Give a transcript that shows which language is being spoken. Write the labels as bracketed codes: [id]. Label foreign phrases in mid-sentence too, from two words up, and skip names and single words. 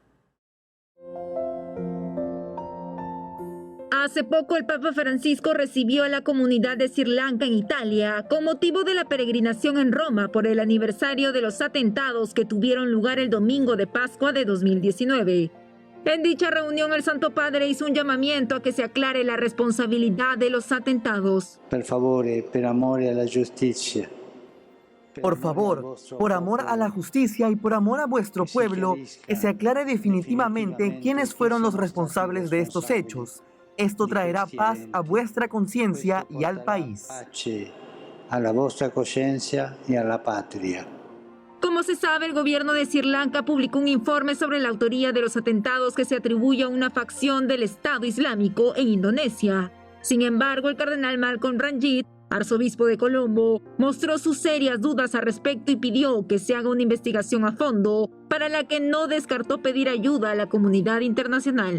[es] Hace poco el Papa Francisco recibió a la comunidad de Sri Lanka en Italia con motivo de la peregrinación en Roma por el aniversario de los atentados que tuvieron lugar el domingo de Pascua de 2019. En dicha reunión, el Santo Padre hizo un llamamiento a que se aclare la responsabilidad de los atentados. [it] Per favore, per amore alla giustizia. [es] Por favor, por amor a la justicia y por amor a vuestro pueblo, que se aclare definitivamente quiénes fueron los responsables de estos hechos. Esto traerá paz a vuestra conciencia y al país. [it] Pace alla vostra coscienza [es] y a la patria. Como se sabe, el gobierno de Sri Lanka publicó un informe sobre la autoría de los atentados que se atribuye a una facción del Estado Islámico en Indonesia. Sin embargo, el cardenal Malcolm Ranjit, arzobispo de Colombo, mostró sus serias dudas al respecto y pidió que se haga una investigación a fondo, para la que no descartó pedir ayuda a la comunidad internacional.